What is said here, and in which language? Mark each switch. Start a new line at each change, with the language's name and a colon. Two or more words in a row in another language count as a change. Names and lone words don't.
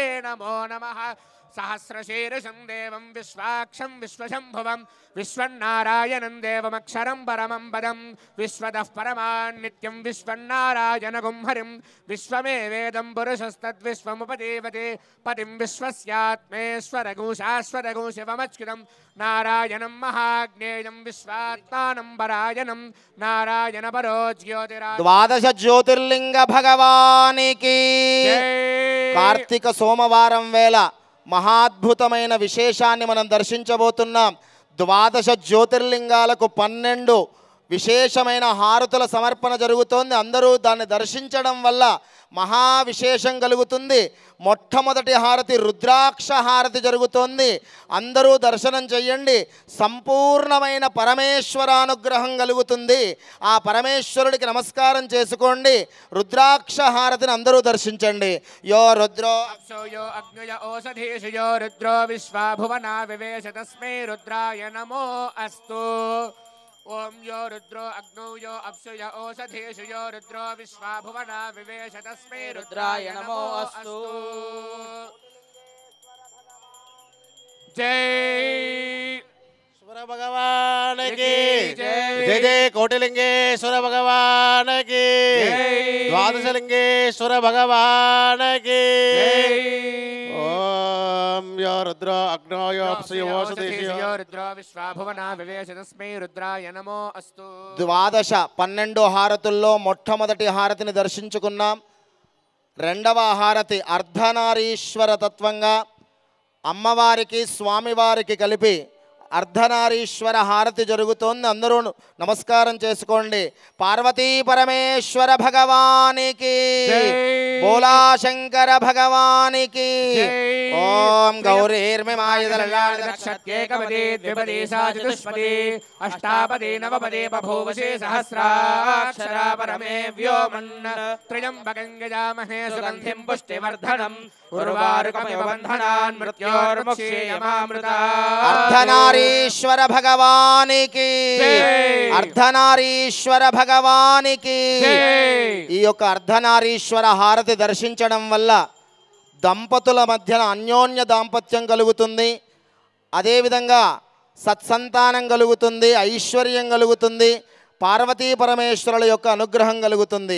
Sanskrit: नमो नमः सहस्रशीर्षं देवं विश्वाक्षं विश्वशम्भुवं विश्वन्नारायणं देवमक्षरं परमं पदं विश्वतः परमान्नित्यं विश्वन्नारायणगुं हरिं विश्वमेवेदं पुरुषस्तद्विश्वमुपदेवते पतिं विश्वस्यात्मेश्वरगुं शाश्वतगुं शिवमच्युतं नारायणं महाज्ञेयं विश्वात्मानं परायणं नारायणपरो ज्योतिरादित्य
Telugu: ద్వాదశ జ్యోతిర్లింగ భగవానికి కార్తీక సోమవారం వేళ మహాద్భుతమైన విశేషాన్ని మనం దర్శించబోతున్నాం. ద్వాదశ జ్యోతిర్లింగాలకు 12 విశేషమైన హారతుల సమర్పణ జరుగుతోంది. అందరూ దాన్ని దర్శించడం వల్ల మహా విశేషం కలుగుతుంది. మొట్టమొదటి హారతి రుద్రాక్ష హారతి జరుగుతోంది. అందరూ దర్శనం చెయ్యండి. సంపూర్ణమైన పరమేశ్వరానుగ్రహం కలుగుతుంది. ఆ పరమేశ్వరుడికి నమస్కారం చేసుకోండి. రుద్రాక్ష హారతిని అందరూ దర్శించండి.
Sanskrit: यो रुद्रो यो अग्नय ओषधीषु यो रुद्रो विश्वाभुवना विवेश तस्मै रुद्राय नमो अस्तु ओम यो रुद्रो अग्नौ यो अप्सु य ओषधीषु यो रुद्रो विश्वाभुवना विवेश तस्मै रुद्राय नमो अस्तु जय
Hindi: भगवान की जय जय जय कोटिलिंगेश्वर भगवान की द्वादशलिंगेश्वर भगवान की
Sanskrit: ओम यो रुद्र अग्नो यो अप्सु यो ओषधीषु यो रुद्रो विश्वाभुवना विवेश तस्मै रुद्राय नमो अस्तु
Telugu: ద్వాదశ 12 హారతుల్లో మొట్టమొదటి హారతిని దర్శించుకున్నాం. రెండవ హారతి అర్ధనారీశ్వర తత్వంగా అమ్మవారికి స్వామివారికి కలిపి అర్ధనారీశ్వర హారతి జరుగుతోంది. అందరూ నమస్కారం చేసుకోండి. పార్వతీ పరమేశ్వర భగవానికి బోలా శంకర భగవానికి ఓం
Sanskrit: गौरीर्मिमायदलक्षत्येकपदी द्विपदी सा चतुष्पदी अष्टापदी नवपदी बभूवशी सहस्राक्षरा परमे व्योमन् त्र्यम्बकं यजामहे सुगन्धिं पुष्टिवर्धनम् उर्वारुकमिव बन्धनान् मृत्योर्मुक्षीयमामृतात्
Telugu: అర్ధనారీశ్వర భగవానికి అర్ధనారీశ్వర భగవానికి ఈ యొక్క అర్ధనారీశ్వర హారతి దర్శించడం వల్ల దంపతుల మధ్యన అన్యోన్య దాంపత్యం కలుగుతుంది. అదేవిధంగా సత్సంతానం కలుగుతుంది, ఐశ్వర్యం కలుగుతుంది, పార్వతీ పరమేశ్వరుల యొక్క అనుగ్రహం కలుగుతుంది.